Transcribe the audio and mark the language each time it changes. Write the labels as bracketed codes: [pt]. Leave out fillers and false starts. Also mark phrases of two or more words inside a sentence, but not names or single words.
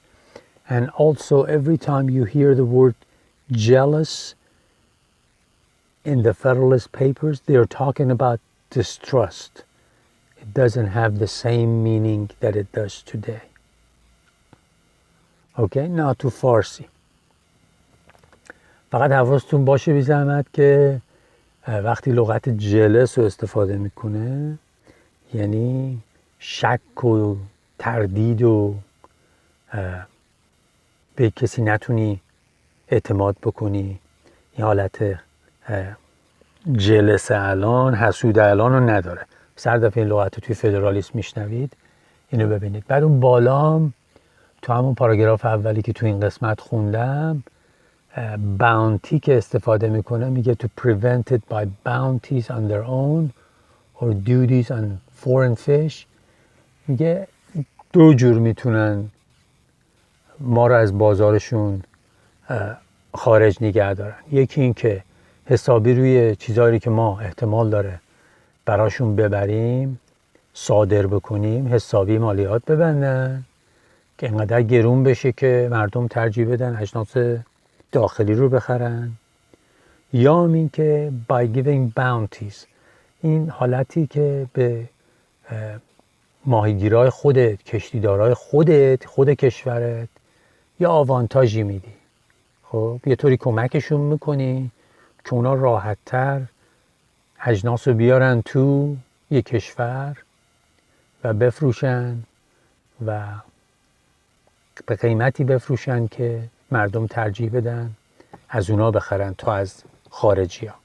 [en] And also, every time you hear the word jealous in the Federalist Papers, they're talking about distrust. It doesn't have the same meaning that it does today. Okay, now to Farsi. [fa] فقط حواستون باشه بی زحمت که وقتی لغت جلس رو استفاده میکنه یعنی شک و تردید و به کسی نتونی اعتماد بکنی، این حالت جلس الان، حسود الان رو نداره. سر دفعه این لغت رو توی فدرالیسم میشنوید، اینو ببینید. بعد اون بالام تو همون پاراگراف اولی که تو این قسمت خوندم bounty که استفاده میکنه میگه [en] to prevent it by bounties on their own or duties on foreign fish. [fa] میگه دو جور میتونن ما رو از بازارشون خارج نگه دارن. یکی این که حسابی روی چیزایی که ما احتمال داره براشون ببریم صادر بکنیم، حسابی مالیات ببندن که اینقدر گرون بشه که مردم ترجیح بدن اجناس داخلی رو بخرن. یا این که [en] by giving bounties، [fa] این حالتی که به ماهیگیرای خودت، کشتیدارای خودت، خود کشورت یا آوانتاژی میدی. خب یه طوری کمکشون میکنی که اونا راحت‌تر اجناس رو بیارن تو یه کشور و بفروشن و به قیمتی بفروشن که مردم ترجیح بدن از اونا بخرن تا از خارجی ها.